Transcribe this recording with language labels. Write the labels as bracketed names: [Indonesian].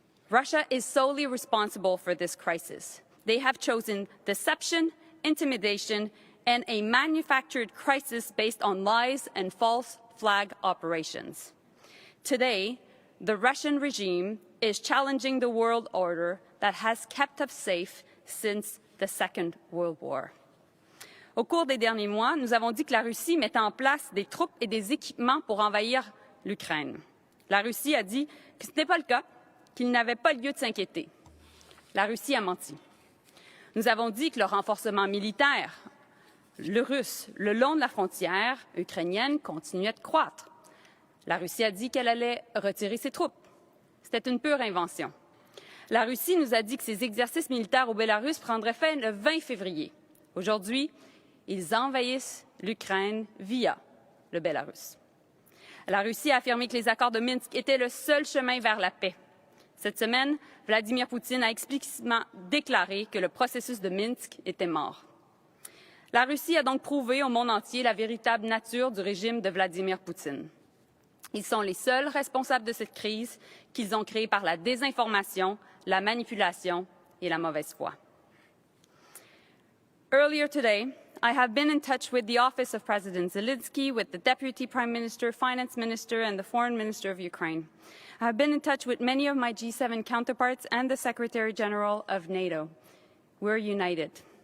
[English] Russia is solely responsible for this crisis. They have chosen deception, intimidation, and a manufactured crisis based on lies and false flag operations. Today, the Russian regime is challenging the world order that has kept us safe since the Second World War. [French] Au cours des derniers mois, nous avons dit que la Russie mettait en place des troupes et des équipements pour envahir l'Ukraine. La Russie a dit que ce n'était pas le cas, qu'il n'avait pas lieu de s'inquiéter. La Russie a menti. Nous avons dit que le renforcement militaire, le russe, le long de la frontière ukrainienne continuait de croître. La Russie a dit qu'elle allait retirer ses troupes. C'était une pure invention. La Russie nous a dit que ses exercices militaires au Bélarus prendraient fin le 20 février. Aujourd'hui, ils envahissent l'Ukraine via le Bélarus. La Russie a affirmé que les accords de Minsk étaient le seul chemin vers la paix. Cette semaine, Vladimir Poutine a explicitement déclaré que le processus de Minsk était mort. La Russie a donc prouvé au monde entier la véritable nature du régime de Vladimir Poutine. Ils sont les seuls responsables de cette crise qu'ils ont créée par la désinformation, la manipulation et la mauvaise foi. [English] Earlier today, I have been in touch with the office of President Zelensky, with the Deputy Prime Minister, Finance Minister, and the Foreign Minister of Ukraine. I have been in touch with many of my G7 counterparts and the Secretary General of NATO. We're united.